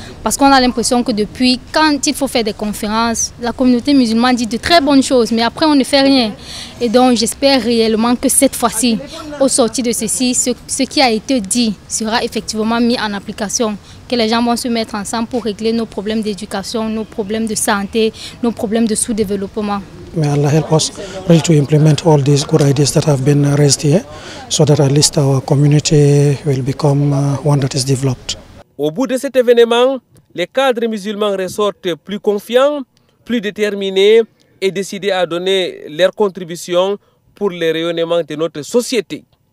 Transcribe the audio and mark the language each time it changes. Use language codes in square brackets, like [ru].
[fr] Parce qu'on a l'impression que depuis, quand il faut faire des conférences, la communauté musulmane dit de très bonnes choses, mais après on ne fait rien. Et donc j'espère réellement que cette fois-ci, au sortir de ceci, ce qui a été dit sera effectivement mis en application. Que les gens vont se mettre ensemble pour régler nos problèmes d'éducation, nos problèmes de santé, nos problèmes de sous-développement. [en] May Allah help us really to implement all these good ideas that have been raised here, so that at least our community will become one that is developed. [fr] Au bout de cet événement, les cadres musulmans ressortent plus confiants, plus déterminés et décidés à donner leur contribution pour le rayonnement de notre société.